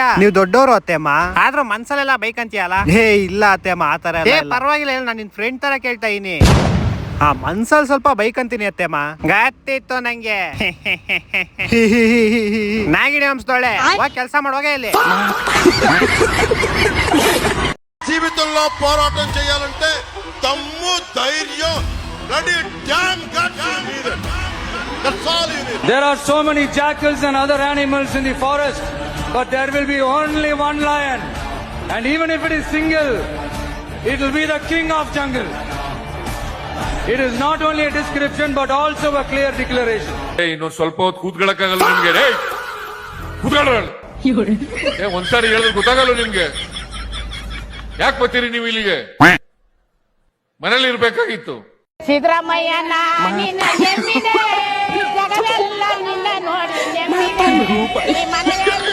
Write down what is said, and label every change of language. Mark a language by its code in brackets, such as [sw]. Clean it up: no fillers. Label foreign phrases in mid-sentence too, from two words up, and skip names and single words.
[kn] ನೀವು ದೊಡ್ಡವರು ಅತ್ತೆಮ್ಮ, ಆದ್ರೂ ಮನ್ಸಲ್ಲೆಲ್ಲ ಬೈಕಂತೀಯಲ್ಲ? ಹೇ ಇಲ್ಲ ಅತ್ತೆಮ್ಮ, ಆತರ ಪರವಾಗಿಲ್ಲ. ನಾನ್ ನಿನ್ ಫ್ರೆಂಡ್ ತರ ಕೇಳ್ತಾ ಇದೀನಿ. ಮನ್ಸಲ್ ಸ್ವಲ್ಪ ಬೈಕಂತೀನಿ ಅತ್ತೆಮ್ಮ. ಗೊತ್ತಿತ್ತು ನಂಗೆ. ನಾಗಿಣಿ ವಂಶದೋಳೆ, ಕೆಲ್ಸ ಮಾಡುವಾಗ ಇಲ್ಲಿ. [te] జీవితంలో పోరాటం చేయాలంటే దమ్ము ధైర్యం [en] ready damn guts you need it. That's all you need. There are so many jackals and other animals in the forest, but there will be only one lion, and even if it is single, it will be the king of jungle. It is not only a description but also a clear declaration. [kn] Hey, ಇನ್ನೊಂದು ಸ್ವಲ್ಪ ಹೊತ್ತು ಕೂತ್ಕೊಳ್ಳಕ್ಕಾಗಲ್ಲ ನಿಮ್ಗೆ? ರೇ ಕೂತ್ಕೊಳ್ಳ. ಒಂದ್ಸಾರಿ ಹೇಳಿದ್ರೆ ಗೊತ್ತಾಗಲ್ಲ ನಿಮ್ಗೆ. ಯಾಕೆ ಬರ್ತೀರಿ ನೀವು ಇಲ್ಲಿಗೆ? ಮನೇಲಿ ಇರ್ಬೇಕಾಗಿತ್ತು. ಸಿದ್ದರಾಮಯ್ಯನ ನಿನ್ನ ನೆಮ್ಮಿದೆ, ಜಗವೆಲ್ಲ ನಿನ್ನ ನೋಡಿ ನೆಮ್ಮಿದೆ.